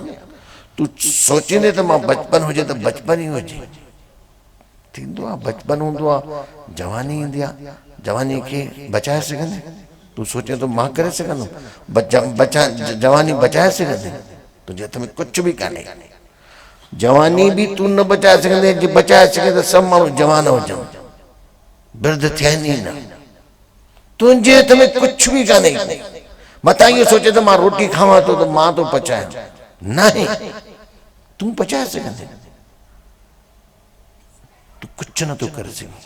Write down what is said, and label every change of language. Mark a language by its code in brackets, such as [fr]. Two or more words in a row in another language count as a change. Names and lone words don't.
[sd] तूं सोचींदे त मां बचपन हुजे त बचपन ई हुजे, थींदो आहे। बचपन हूंदो आहे, जवानी ईंदी आहे, जवानी खे बचाए सघंदे? तूं सोचे तो मां करे सघंदुमि जवानी बचाए सघंदे? तुंहिंजे हथ में कुझु बि कान्हे। जवानी भी तू न बचाए सघंदे। जे बचाए सघे त सभु माण्हू जवान हुजनि, वृद्ध थियनि ई न। तुंहिंजे हथ में कुझु बि कान्हे। मतां इहो सोचे त मां रोटी खावां थो त मां थो पचायां, न आहे। तूं पचाए सघंदे? तू कुझु नथो करे सघे।